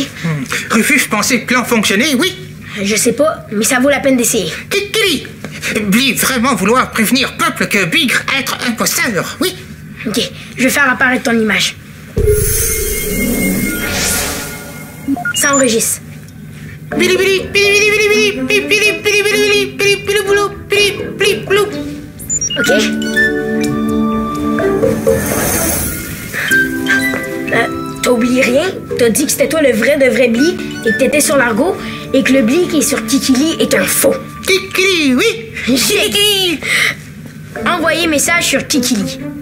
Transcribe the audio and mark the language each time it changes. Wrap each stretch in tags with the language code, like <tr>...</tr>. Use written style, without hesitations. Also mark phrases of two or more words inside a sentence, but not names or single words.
<fr>Rufus pensait que le plan fonctionnait, oui. Je sais pas, mais ça vaut la peine d'essayer. Kikili! Bly vraiment vouloir prévenir peuple que Bigre être imposteur, oui. Ok, je vais faire apparaître ton image. Ça enregistre. Bili bili, bili bili bili bili, bili bili bili bili, bili bili boulou, bili bili boulou. Ok? T'as oublié rien? T'as dit que c'était toi le vrai de vrai Bly et que t'étais sur l'argot et que le Bly qui est sur Kikili est un faux. Kikili, oui. J'ai envoyé message sur Kikili.</fr>